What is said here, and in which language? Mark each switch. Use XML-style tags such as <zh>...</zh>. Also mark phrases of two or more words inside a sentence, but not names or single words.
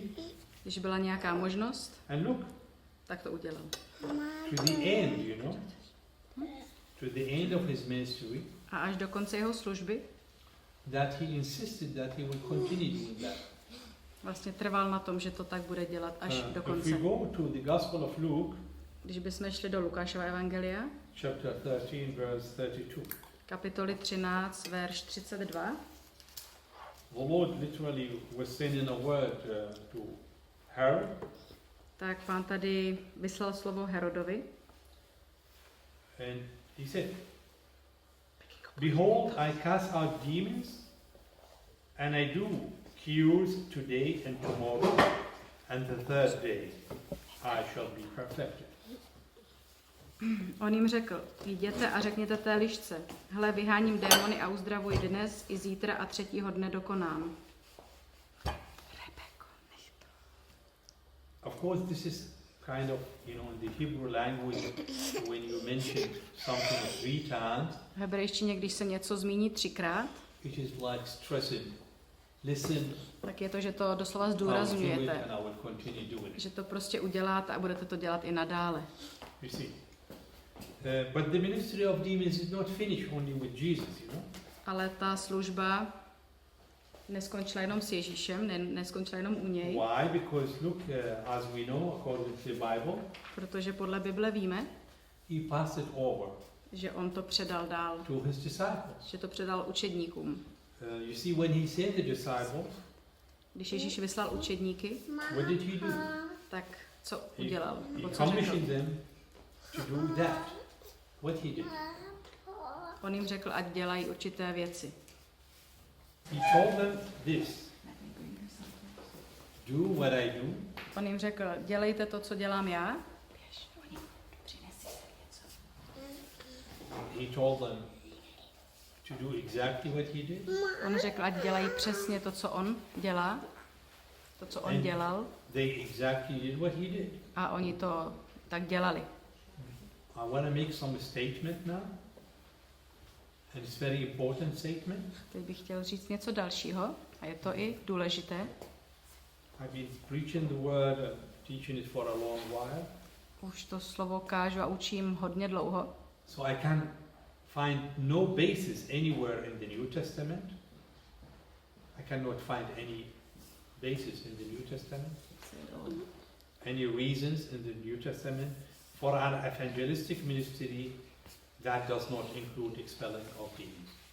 <cs>Když byla nějaká možnost,</cs> <en>and look,</en> <cs>tak to udělal.</cs> <en>to the end, you know, to the end of his ministry,</en> <cs>A až do konce jeho služby</cs> <en>that he insisted that he will continue doing that.</en> <cs>vlastně trval na tom, že to tak bude dělat až do</cs> <en>If we</en> <cs>konce.</cs> <en>go to the Gospel of Luke,</en> <cs>Když bychom šli do Lukášova evangelia,</cs> <en>chapter 13, verse 32,</en> <cs>kapitoly 13, verš 32,</cs> <en>the Lord literally was sending a word to Herod,</en> <cs>tak pán tady vyslal slovo Herodovi</cs> <en>and he said, "Behold, I cast out demons, and I do cures today and tomorrow, and the third day I shall be perfected."</en> <cs>On jim řekl, jděte a řekněte té lišce, hle, vyháním démony a uzdravuji dnes i zítra a třetího dne dokonám. Rebeko, nech to.</cs> <en>Of course, this is kind of, you know, in the Hebrew language, when you mention something 3 times,</en> <cs>V hebrejštině, když se něco zmíní 3krát,</cs> <en>it is like stressing. Listen,</en> <cs>tak je to, že to doslova</cs> <en>I'll do it</en> <cs>zdůrazňujete.</cs> <en>and I will continue doing it.</en> <cs>Že to prostě uděláte a budete to dělat i nadále.</cs> <en>You see. But the ministry of demons is not finished only with Jesus, you know.</en> <cs>Ale ta služba neskončila jenom s Ježíšem, neskončila jenom u něj,</cs> <en>Why? Because look, as we know, according to the Bible,</en> <cs>protože podle Bible víme,</cs> <en>he passed it over</en> <cs>že on to předal dál,</cs> <en>to his disciples.</en> <cs>že to předal učedníkům.</cs> <en>You see, when he sent the disciples,</en> <cs>Když Ježíš vyslal učedníky,</cs> <en>what did he do?</en> <cs>tak co udělal?</cs> <en>He</en> <cs>Nebo co řekl?</cs> <en>commissioned them to do that. What he did?</en> <cs>On jim řekl, ať dělají určité věci.</cs> <en>He told them this: do what I do,</en> <cs>On jim řekl, dělejte to, co dělám já.</cs> <en>he told them to do exactly what he did.</en> <cs>On řekl, ať dělají přesně to, co on dělá, to, co on dělal,</cs> <en>They exactly did what he did.</en> <cs>a oni to tak dělali.</cs> <en>I want to make some statement now, and it's very important statement.</en> <cs>Teď bych chtěl říct něco dalšího, a je to i důležité.</cs> <en>I've been preaching the word and teaching it for a long while,</en> <cs>Už to slovo kážu a učím hodně dlouho,</cs> <en>so I can find no basis anywhere in the New Testament. I cannot find any basis in the New Testament, any reasons in the New Testament for an evangelistic ministry that does not include expelling of demons.</en>